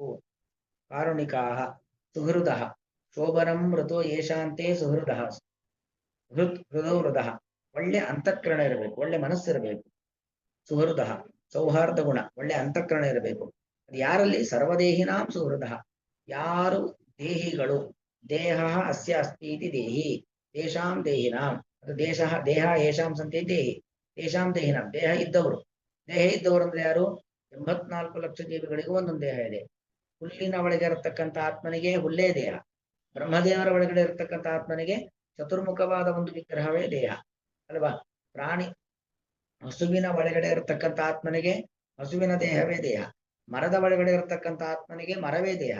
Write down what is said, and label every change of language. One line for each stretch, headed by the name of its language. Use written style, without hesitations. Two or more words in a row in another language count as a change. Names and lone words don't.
Sanskrit: ಕಾರುಣಿಕಾಹ ಸುಹೃದ ಶೋಭನಂ ಮೃತೋ ಯೇಷಾಂತೆ ಸುಹೃದ ಹೃದೋ ಹೃದಯ,
Kannada: ಒಳ್ಳೆ ಅಂತಃಕರಣ ಇರಬೇಕು, ಒಳ್ಳೆ ಮನಸ್ಸಿರಬೇಕು. ಸುಹೃದ ಸೌಹಾರ್ದ ಗುಣ, ಒಳ್ಳೆ ಅಂತಃಕರಣ ಇರಬೇಕು. ಅದು ಯಾರಲ್ಲಿ?
Sanskrit: ಸರ್ವದೇಹಿನಾಂ ಸುಹೃದ,
Kannada: ಯಾರು ದೇಹಿಗಳು,
Sanskrit: ದೇಹ ಅಸ್ಯ ಅಸ್ತಿ ಇತಿ ದೇಹಿ, ತೇಷಾಂ ದೇಹಿನಾಂ, ಅದು ದೇಹ ಯೇಷಾಂ ಸಂತೆ ದೇಹಿ, ತೇಷಾಂ ದೇಹಿನಾಂ,
Kannada: ದೇಹ ಇದ್ದವರು ಅಂದ್ರೆ ಯಾರು? 84 ಲಕ್ಷ ಜೀವಿಗಳಿಗೂ ಒಂದೊಂದು ದೇಹ ಇದೆ. ಹುಲ್ಲಿನ ಒಳಗೆ ಇರತಕ್ಕಂಥ ಆತ್ಮನಿಗೆ ಹುಲ್ಲೇ ದೇಹ, ಬ್ರಹ್ಮದೇವರ ಒಳಗಡೆ ಇರತಕ್ಕಂಥ ಆತ್ಮನಿಗೆ ಚತುರ್ಮುಖವಾದ ಒಂದು ವಿಗ್ರಹವೇ ದೇಹ ಅಲ್ವಾ? ಹಸುವಿನ ಒಳಗಡೆ ಇರತಕ್ಕಂಥ ಆತ್ಮನಿಗೆ ಹಸುವಿನ ದೇಹವೇ ದೇಹ, ಮರದ ಒಳಗಡೆ ಇರತಕ್ಕಂಥ ಆತ್ಮನಿಗೆ ಮರವೇ ದೇಹ.